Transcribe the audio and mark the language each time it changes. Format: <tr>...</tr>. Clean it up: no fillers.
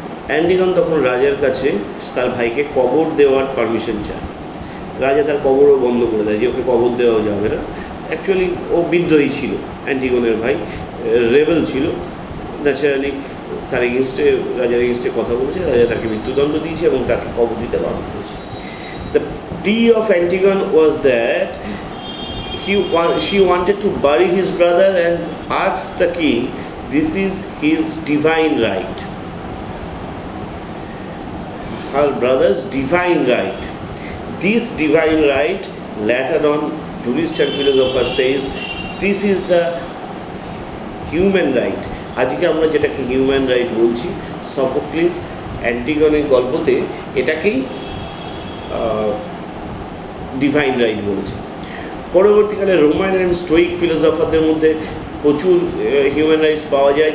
<bn>অ্যান্টিগন তখন রাজার কাছে তার ভাইকে কবর দেওয়ার পারমিশন চায়। রাজা তার কবরও বন্ধ করে দেয়, যে ওকে কবর দেওয়া যাবে না। অ্যাকচুয়ালি ও বিদ্রোহী ছিল, অ্যান্টিগনের ভাই রেবেল ছিল। ন্যাচারালি তার এগেনস্টে, রাজার এগেনস্টে কথা বলেছে, রাজা তাকে মৃত্যুদণ্ড দিয়েছে এবং তাকে কবর দিতে বারণ করেছে।</bn> <en>The plea of Antigone was that she wanted to bury his brother and asked the king, this is his divine right, her brother's divine right. This divine right, later on jurist and philosopher says, this is the human right.</en> <bn>আজকে আমরা যেটাকে human right বলছি, Sophocles অ্যান্টিগনের গল্পতে এটাকেই divine right বলেছে। পরবর্তীকালে Roman and Stoic ফিলোসফারদের মধ্যে প্রচুর human rights পাওয়া যায়।</bn>